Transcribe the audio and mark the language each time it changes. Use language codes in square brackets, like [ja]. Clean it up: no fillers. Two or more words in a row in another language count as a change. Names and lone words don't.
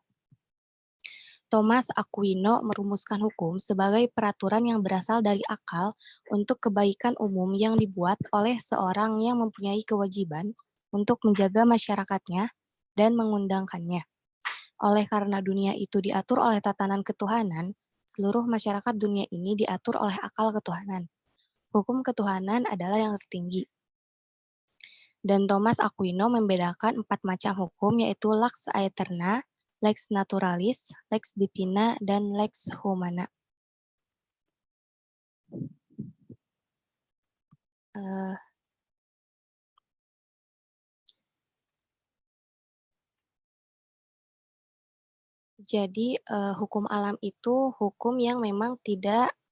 [id] Thomas Aquino merumuskan hukum sebagai peraturan yang berasal dari akal untuk kebaikan umum yang dibuat oleh seorang yang mempunyai kewajiban untuk menjaga masyarakatnya dan mengundangkannya. Oleh karena dunia itu diatur oleh tatanan ketuhanan, seluruh masyarakat dunia ini diatur oleh akal ketuhanan. Hukum ketuhanan adalah yang tertinggi. Dan Thomas Aquino membedakan 4 macam hukum, yaitu [la] lex aeterna, lex naturalis, lex divina, dan lex humana. [id] Eh, Jadi hukum alam itu hukum yang memang tidak